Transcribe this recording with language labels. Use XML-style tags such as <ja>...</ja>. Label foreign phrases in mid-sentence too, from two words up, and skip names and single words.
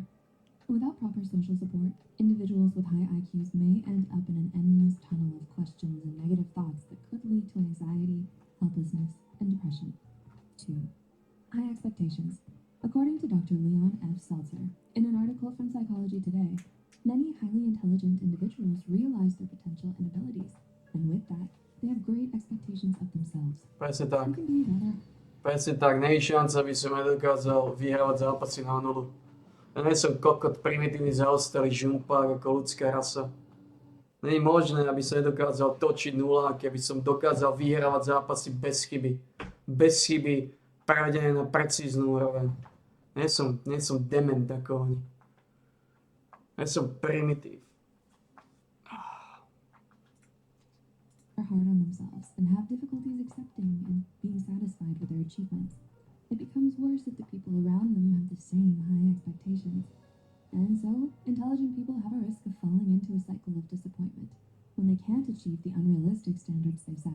<en>Without proper social support, individuals with high IQs may end up in an endless tunnel of questions and negative thoughts that could lead to anxiety, helplessness, and depression. 2. High expectations. According to Dr. Leon F. Seltzer, in an article from Psychology Today, many highly intelligent individuals realize their potential and abilities, and with that, they have great expectations of themselves.</en> <sk>Presne tak.</sk> <en>Who can be better?</en> <sk>Presne tak. Nie je šanca, aby som nedokázal vyhrávať zápasy na nulu. Ja nie som kokot, primitívny, zaostalý žumpák ako ľudská rasa. Nie je možné, aby som nedokázal točiť nuláky, aby som dokázal vyhrávať zápasy bez chyby. Bez chyby, prevedené na precíznu úroveň. Nie som dement ako oni. Ja som primitív.</sk> <en>Are hard on themselves and have difficulties accepting and being satisfied with their achievements. It becomes worse if the people around them have the same high expectations. And so, intelligent people have a risk of falling into a cycle of disappointment when they can't achieve the unrealistic standards they set.</en>